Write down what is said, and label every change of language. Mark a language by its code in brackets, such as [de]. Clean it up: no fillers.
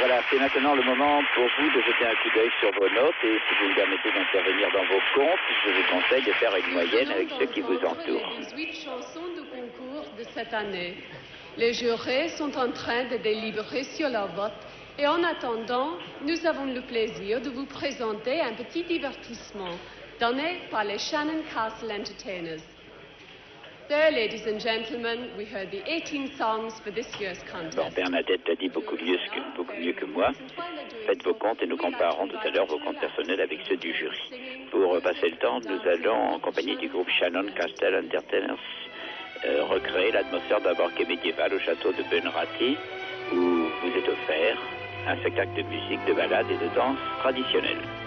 [fr] c'est maintenant le moment pour vous de jeter un coup d'œil sur vos notes et si vous me permettez d'intervenir dans vos comptes, je vous conseille de faire une moyenne avec ceux qui vous entourent. Les 18 chansons du concours de cette année. Les jurés sont en train de délibérer sur leur vote et en attendant, nous avons le plaisir de vous présenter un petit divertissement donné par les Shannon Castle Entertainers. [en] There, ladies and gentlemen, we heard the 18 songs for this year's [fr] Bon, [en] contest. [fr] Bernadette l'a dit beaucoup mieux que moi. Faites vos comptes et nous comparerons tout à l'heure vos comptes personnels avec ceux du jury. Pour passer le temps, nous allons, en compagnie du groupe Shannon Castle Entertainers, recréer l'atmosphère d'un banquet médiéval au château de Bunratty, où vous est offert un spectacle de musique, de ballades et de danse traditionnelle.